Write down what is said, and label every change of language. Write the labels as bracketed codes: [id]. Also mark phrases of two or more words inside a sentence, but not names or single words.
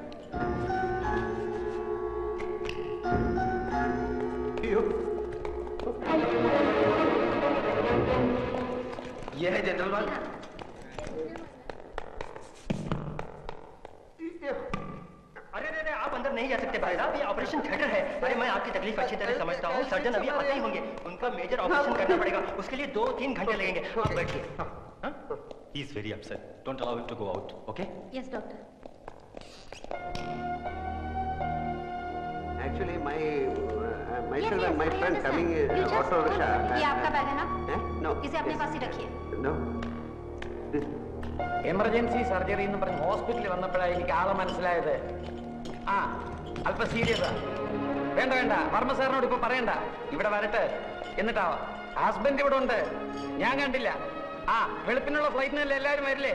[hi] ये है जनरल वार्ड। अरे आप अंदर नहीं जा सकते भाई साहब, ये [en] operation theatre [hi] है। अरे मैं आपकी तकलीफ अच्छी तरह समझता हूँ। सर्जन अभी आते ही होंगे, उनका [en] major operation [hi] करना पड़ेगा, उसके लिए 2-3 घंटे लगेंगे। आप बैठिए। [en] He is very upset. Don't allow him to go out, okay? Yes, doctor. Actually, myself Yes, and my I friend understand. coming You just auto rickshaw. [hi] ये आपका बैग है ना? [en] No. [hi] इसे अपने पास ही रखिए। [en] No. emergency surgery [ml] എന്ന് പറഞ്ഞ് ഹോസ്പിറ്റലിൽ വന്നപ്പോഴാണ് എനിക്ക് ആളെ മനസ്സിലായത്. ആ അല്പം സീരിയസാ. വേണ്ട വർമ്മ സാറിനോട് ഇപ്പൊ പറയണ്ട, ഇവിടെ വരട്ടെ. എന്നിട്ടാ ഹസ്ബൻഡ് ഇവിടെ ഉണ്ട്, ഞാൻ കണ്ടില്ല. ആ വെളുപ്പിനുള്ള ഫ്ലൈറ്റിനല്ലേ എല്ലാവരും വരില്ലേ?